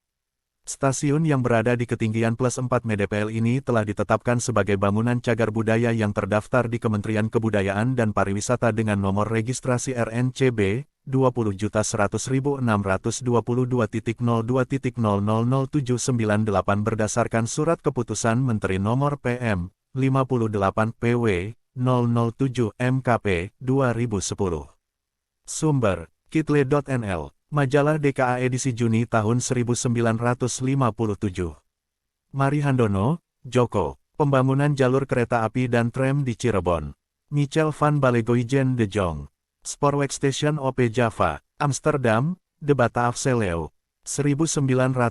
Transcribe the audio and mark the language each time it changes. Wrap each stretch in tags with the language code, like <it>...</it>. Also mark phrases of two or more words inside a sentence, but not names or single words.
<id>Stasiun yang berada di ketinggian +4 mdpl ini telah ditetapkan sebagai bangunan cagar budaya yang terdaftar di Kementerian Kebudayaan dan Pariwisata dengan nomor registrasi RNCB 20.100.622.02.000798 berdasarkan Surat Keputusan Menteri Nomor PM 58 PW 007 MKP 2010. Sumber Kitle.nl, Majalah DKA edisi Juni tahun 1957. Marihandono, Joko, Pembangunan Jalur Kereta Api dan Tram di Cirebon. Michel van Balegoijen de Jong. Spoorweg Station OP Java, Amsterdam, De Bataafse Leeuw. 1900.</id>